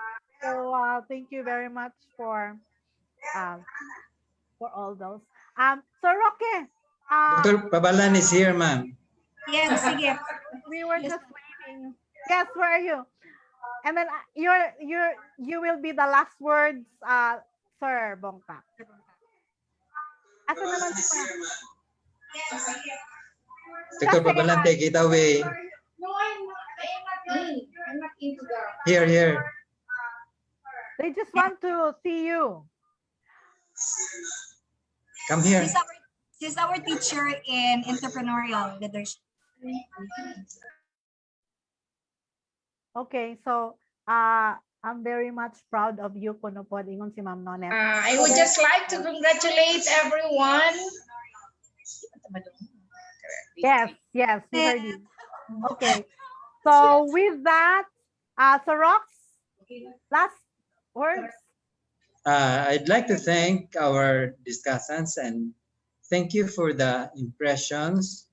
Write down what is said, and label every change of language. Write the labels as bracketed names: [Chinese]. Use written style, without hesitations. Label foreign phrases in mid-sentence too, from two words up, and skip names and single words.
[English] So thank you very much for all those. So Roque, Dr. Pabalan is here, ma'am. Yes, sige. we were just waiting. Yes, where are you? And then you will be the last words, Sir Bongkak. [Cebuano] Asa naman si Ma'am? [English] Dr. Pabalan, take it away. No, I'm not into that. Here. They just want to see you. Come here. She's our teacher in entrepreneurial leadership. Okay, so I'm very much proud of you, [Cebuano] kuno po ingon si Ma'am Nonet. [English] I would just like to congratulate everyone. Yes, we heard you. Okay, so with that, Sir Rox, last words. I'd like to thank our discussants and thank you for the impressions.